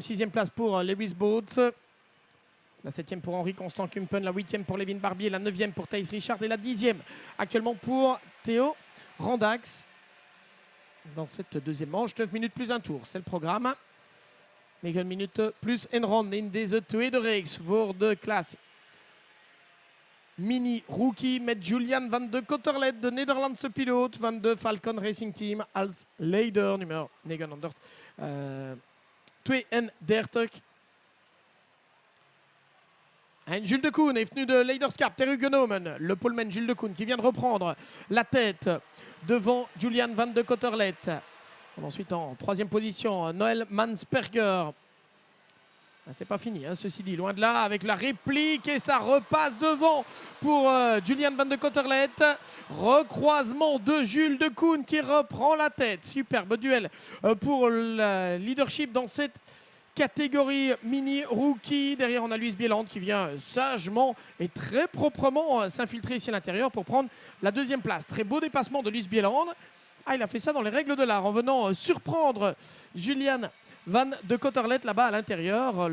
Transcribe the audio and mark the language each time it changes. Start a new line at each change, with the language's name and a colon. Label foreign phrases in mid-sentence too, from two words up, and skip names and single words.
French: Sixième place pour Lewis Boots. La septième pour Henri Constant Kumpen. La huitième pour Levin Barbier. La neuvième pour Thijs Richard. Et la dixième actuellement pour Theo Randax. Dans cette deuxième manche, 9 minutes plus un tour, c'est le programme.
Dutch: 9 minutes plus een ronde in deze tweede reeks voor de classe Mini Rookie met Julian van de Kotterlet, de Nederlandse piloot van de Falcon Racing Team, als leider nummer 932. En Jules Decoune heeft nu de leiderschap teruggenomen.
French: Le poleman Jules Decoune qui vient de reprendre la tête devant Julian van de Kotterlet. Ensuite en troisième position, Noël Mansperger. C'est pas fini, hein, ceci dit, loin de là, avec la réplique et ça repasse devant pour Julian van de Kotterlet. Recroisement de Jules Decoune qui reprend la tête. Superbe duel pour le leadership dans cette catégorie Mini Rookie. Derrière, on a Luis Bieland qui vient sagement et très proprement s'infiltrer ici à l'intérieur pour prendre la deuxième place. Très beau dépassement de Luis Bieland. Ah, il a fait ça dans les règles de l'art en venant surprendre Julian van de Kotterlet là-bas à l'intérieur.